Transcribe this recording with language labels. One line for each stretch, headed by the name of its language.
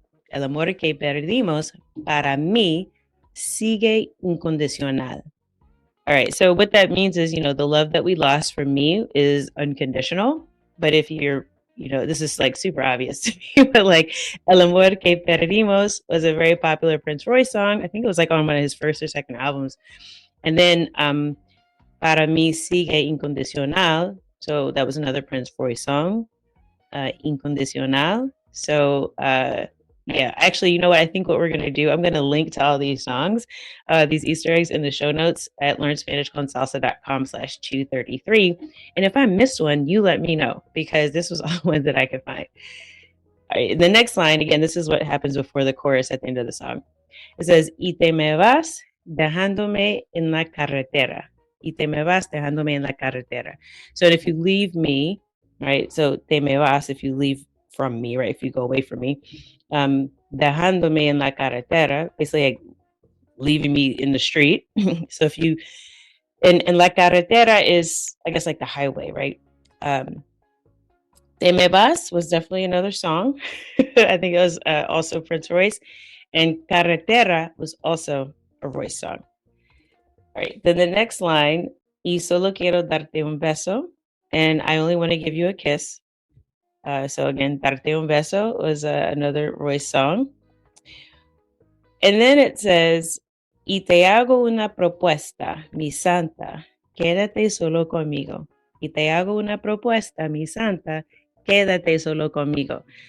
Spanish: El amor que perdimos para mí sigue incondicional.
English: All right, so what that means is, the love that we lost for me is unconditional. But if you're, this is like super obvious to me, but like
Spanish: El amor que perdimos
English: was a very popular Prince Royce song. I think it was like on one of his first or second albums. And then
Spanish: Para mí sigue incondicional.
English: So that was another Prince Royce song, Incondicional. So yeah, actually, you know what? I think what we're going to do, I'm going to link to all these songs, these Easter eggs in the show notes at learnspanishconsalsa.com/233. And if I missed one, you let me know, because this was all ones that I could find. All right, the next line, again, this is what happens before the chorus at the end of the song. It says,
Spanish: y te me vas dejándome en la carretera. y te me vas dejándome en la carretera.
English: So if you leave me, right? So
Spanish: te me vas,
English: if you leave from me, right? If you go away from me,
Spanish: dejándome en la carretera,
English: basically like leaving me in the street. So if you, and
Spanish: la carretera
English: is, I guess, like the highway, right? Te me vas was definitely another song. I think it was also Prince Royce. And carretera was also a Royce song. All right. Then the next line,
Spanish: y solo quiero darte un beso.
English: And I only want to give you a kiss. So again,
Spanish: darte un beso
English: was another Royce song. And then it says,
Spanish: y te hago una propuesta, mi santa, quédate solo conmigo. Y te hago una propuesta, mi santa, quédate solo conmigo.